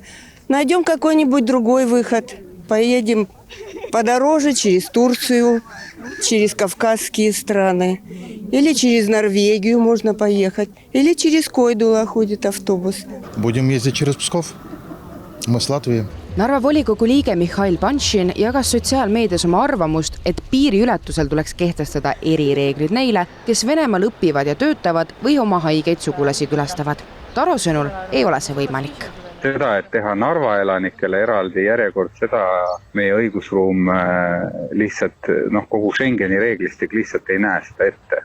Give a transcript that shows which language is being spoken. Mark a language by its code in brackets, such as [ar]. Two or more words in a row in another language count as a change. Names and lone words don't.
[ru] Найдем какой-нибудь другой выход. Поедем подороже через Турцию, через Кавказские страны. Или через Норвегию можно поехать. Или через Койдула ходит автобус. Будем ездить через Псков. Мы с Латвии. [et] Narva volikogu liige Mihhail Panšin jagas sotsiaalmeedias oma arvamust, et piiriületusel tuleks kehtestada erireeglid neile, kes Venemaal õpivad ja töötavad või oma haigeid sugulasi külastavad. Taro sõnul ei ole see võimalik. Seda, et teha Narva elanikele eraldi järjekord, seda meie õigusruum lihtsalt, kogu Schengeni reeglistik lihtsalt ei näe seda ette.